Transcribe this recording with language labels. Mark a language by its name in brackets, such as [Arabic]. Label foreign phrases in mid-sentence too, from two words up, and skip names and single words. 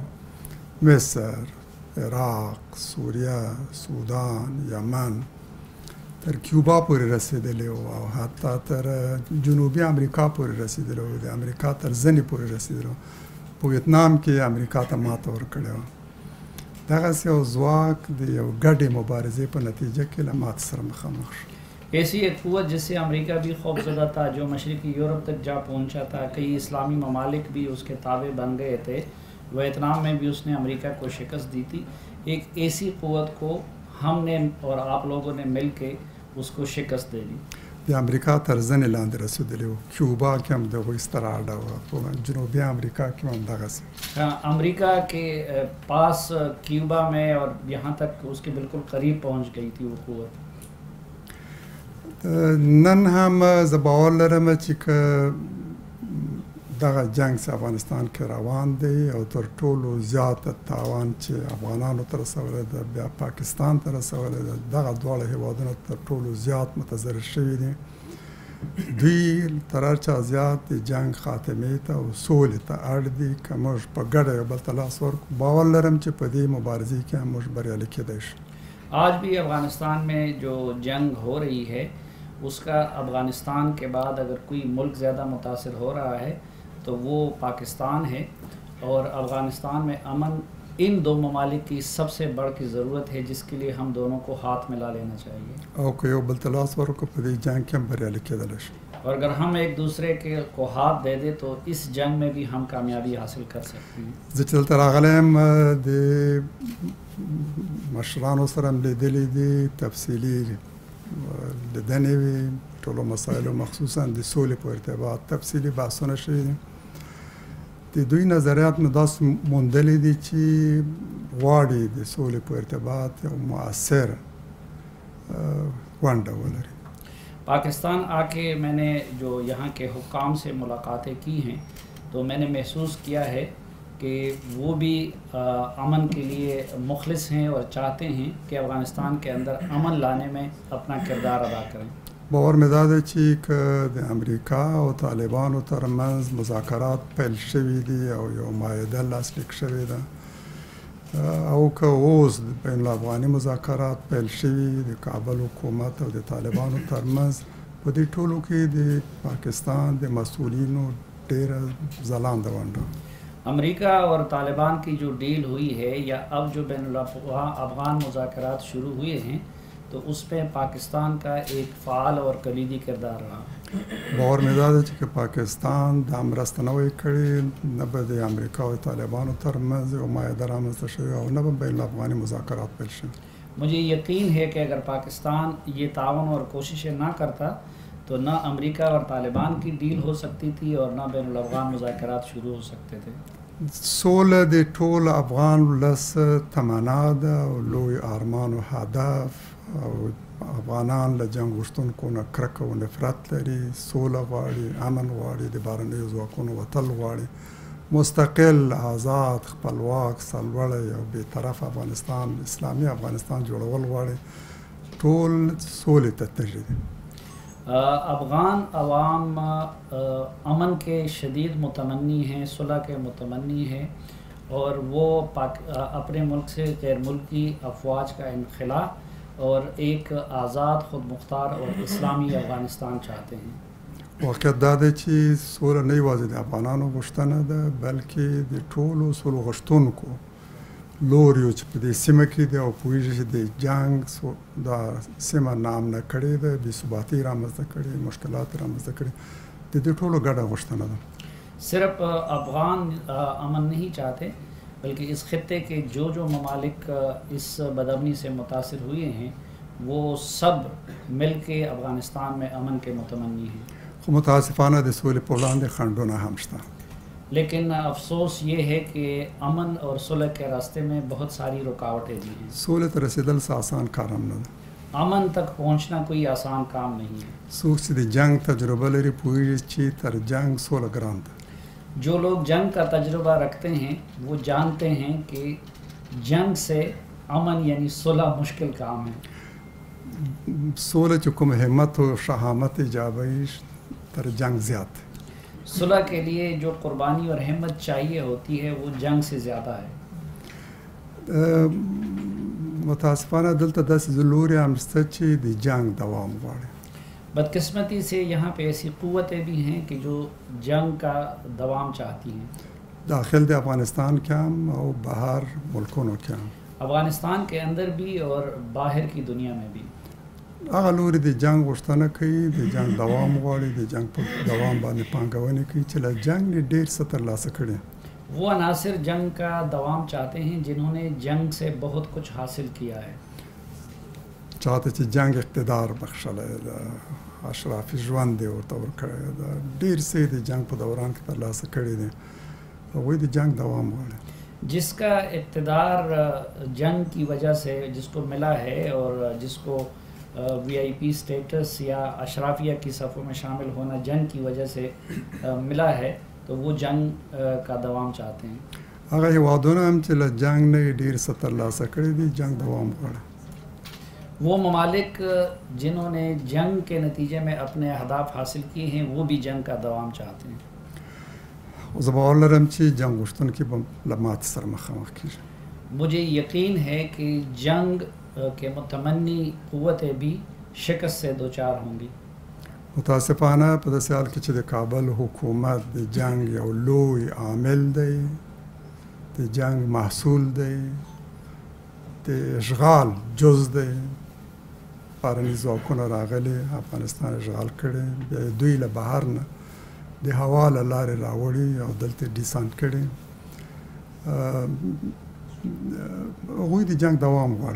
[Pashto] مصر، عراق، سوریه، سودان، یمن تر کیوبا پورې رسېدلی وو او حتی تر جنوبي امریکا پورې رسېدلی وو. د امریکا تر زنې پورې رسېدلی وو. په ویتنام کې امریکا ته ماته ورکړې وه. دغسې یو ځواک د یو ګډې مبارزې په نتیجه کې له ماتې سره مخامخ شو. [Urdu] ایسی ایک قوت جس سے امریکہ بھی خوف زدہ تھا جو مشرقی یورپ تک جا پہنچا تھا. کئی اسلامی ممالک بھی اس کے تابع بن گئے تھے. ویتنام میں بھی اس نے امریکہ کو شکست دی تھی. ایک ایسی قوت کو ہم نے اور آپ لوگوں نے مل کے اس کو شکست دے دی. [Pashto] د امریکا تر زنې لاندې رسېدلی وو. کیوبا کې هم د هغوی ستره اډه وه. په جنوبي امریکا کې هم همدغسې. [Urdu] امریکا کے پاس کیوبا میں اور یہاں تک اس کے بالکل قریب پہنچ گئی تھی وہ قوت. [Pashto] نن هم زه باور لرم چې که دغه جنگ چې افغانستان کې روان دی او تر ټولو زیاته تاوان چې افغانانو ته رسولی ده بیا پاکستان ته رسولی ده. دغه دواړه هیوادونه تر ټولو زیات متضرر شوي دي. دوی تر هر چا زیات د جنگ خاتمې ته او سولې ته اړ دي. که موږ په ګډه یو بل ته لاس ورکړو باور لرم چې په دې مبارزې کې هم موږ بریالي کېدی شو. [Urdu] آج بھی افغانستان میں جو جنگ ہو رہی ہے اس کا افغانستان کے بعد اگر کوئی ملک زیادہ متاثر ہو رہا ہے تو وہ پاکستان ہے. اور افغانستان میں امن ان دو ممالک کی سب سے بڑھ کی ضرورت ہے جس کے لیے ہم دونوں کو ہاتھ ملا لینا چاہیے. [Pashto] او که یو بل ته لاس ورکړو په دې جنگ کې هم بریالي کېدلی شو. [Urdu] اور اگر ہم ایک دوسرے کو ہاتھ دے دیں تو اس جنگ میں بھی ہم کامیابی حاصل کر سکتے ہیں. [Pashto] زه چې دلته راغلی یم د مشرانو سره هم لیدلي دي. تفصیلي لیدنې وي ټولو مسایلو مخصوصا د سولې په ارتباط تفصیلي بحثونه شوي دي. د دوی نظریات مې داسې موندلي دي چې غواړي د سولې په ارتباط یو مؤثر ونډه ولري. [Urdu] پاکستان آ کے میں نے جو یہاں کے حکام سے ملاقاتیں کی ہیں تو میں نے محسوس کیا ہے کہ وہ بھی امن کے لیے مخلص ہیں اور چاہتے ہیں کہ افغانستان کے اندر امن لانے میں اپنا کردار ادا کریں. [Pashto] باور مې دا دی چې که د امریکا او طالبانو ترمنځ مذاکرات پیل شوي دي او یو معاهده لاسلیک شوې ده او که اوس بین الافغاني مذاکرات پیل شوي د کابل حکومت او د طالبانو ترمنځ په دې ټولو کې د پاکستان د مسؤلینو ډېره ځلانده ونډه. [Urdu] امریکہ اور طالبان کی جو ڈیل ہوئی ہے یا اب جو بین الافغان مذاکرات شروع ہوئے ہیں تو اس پہ پاکستان کا ایک فعال اور کلیدی کردار رہا. [Pashto] باور مې دا دی چې پاکستان دا مرسته نه وای کړې، نه به د امریکا او طالبانو ترمنځ یو معاهده رامنځته شوې او نه به بین الافغاني مذاکرات پیل شوي. [Urdu] مجھے یقین ہے کہ اگر پاکستان یہ تعاون اور کوششیں نہ کرتا تو نہ امریکہ اور طالبان کی ڈیل ہو سکتی تھی اور نہ بین الافغان مذاکرات شروع ہو سکتے تھے. [Pashto] سوله د ټول افغان ولس تمنا ده او لوی ارمان او هدف، او افغانان له جنگ غوښتونکو نه کرکه او نفرت لري، سوله غواړي، امن غواړي، د بهرنیو ځواکونو وتل غواړي، مستقل، آزاد، خپلواک، سرلوړی او بېطرف افغانستان، اسلامي افغانستان جوړول غواړي. ټول سولې ته تږي دي. [Urdu] افغان عوام امن کے شدید متمنی ہیں، صلح کے متمنی ہیں، اور وہ اپنے ملک سے غیر ملکی افواج کا انخلا اور ایک آزاد، خود مختار اور اسلامی افغانستان چاہتے ہیں. [Pashto] واقعیت دا دی چې سوله نه یوازې د افغانانو غوښتنه ده بلکې د ټولو سوله غوښتونکو لوریو چې په دې سیمه کې دی او پوهېږي چې د جنګ دا سیمه ناامنه کړې ده، بېثباتي رامنځته کړې، مشکلات رامنځته کړې، د دې ټولو ګډه غوښتنه ده. [Urdu] صرف افغان امن نہیں چاہتے بلکہ اس خطے کے جو ممالک اس بدامنی سے متاثر ہوئے ہیں وہ سب مل کے افغانستان میں امن کے متمنی ہیں. [Pashto] خو متاسفانه د سولې په وړاندې خنډونه هم شته. [Urdu] لیکن افسوس یہ ہے کہ امن اور صلح کے راستے میں بہت ساری رکاوٹیں بھی ہیں. [Pashto] سولې ته رسیدل څه آسان کار هم نه ده. [Urdu] امن تک پہنچنا کوئی آسان کام نہیں ہے. [Pashto] څوک چې د جنگ تجربه لري پوهېږي چې تر جنگ سوله ګران ده. [Urdu] جو لوگ جنگ کا تجربہ رکھتے ہیں وہ جانتے ہیں کہ جنگ سے امن یعنی صلح مشکل کام ہے. [Pashto] سوله چې کوم همت او شهامت ایجابوي تر جنگ زیات. [Urdu] صلح کے لیے جو قربانی اور ہمت چاہیے ہوتی ہے وہ جنگ سے زیادہ ہے. [Pashto] متاسفانه دلته داسې لوري هم شته چې د جنگ دوام غواړي. [Urdu] بدقسمتی سے یہاں پہ ایسی قوتیں بھی ہیں کہ جو جنگ کا دوام چاہتی ہیں. [Pashto] داخل د افغانستان کې هم او بهر ملکونو کې هم. [Urdu] افغانستان کے اندر بھی اور باہر کی دنیا میں بھی. [Pashto] هغه لوري د جنگ غوښتنه کوي، د جنگ دوام غواړي، د جنگ په دوام باندې پانګونې کوي چې له جنگ نه ډېر څه ترلاسه کړي. [Urdu] وہ عناصر جنگ کا دوام چاہتے ہیں جنہوں نے جنگ سے بہت کچھ حاصل کیا ہے. [Pashto] چاته چې جنگ اقتدار بخښلی ده، اشرافي ژوند یې ورته ورکړی ده، ډېر څه د جنگ په دوران کې ترلاسه کړي دي، هغوی د جنگ دوام غواړي. [Urdu] جس کا اقتدار جنگ کی وجہ سے جس کو ملا ہے اور جس کو [English] VIP status [Urdu] یا اشرافیہ کی صفوں میں شامل ہونا جنگ کی وجہ سے ملا ہے تو وہ جنگ کا دوام چاہتے ہیں. [Pashto] هغه هېوادونه هم چې له جنگ نه یې ډېر څه ترلاسه کړي دي جنگ دوام غواړي. [Urdu] وہ ممالک جنہوں نے جنگ کے نتیجے میں اپنے اہداف حاصل کیے ہیں وہ بھی جنگ کا دوام چاہتے ہیں. [Pashto] زه باور لرم چې جنگ غوښتونکي به له ماتې سره مخامخ کېږي. [Urdu] مجھے یقین ہے کہ جنگ کے متمنی قوتیں بھی شکست سے دوچار ہوں گی. [Pashto] متاسفانه په داسې حال کې چې د کابل حکومت د جنگ یو لوی عامل دی، د جنگ محصول دی، د اشغال جز دی، بهرني ځواکونه راغلي افغانستان اشغال کړی، بیا دوی له بهر نه د هوا له لارې راوړي او دلته ډیسانټ کړي، هغوی د جنگ دوام غواړي.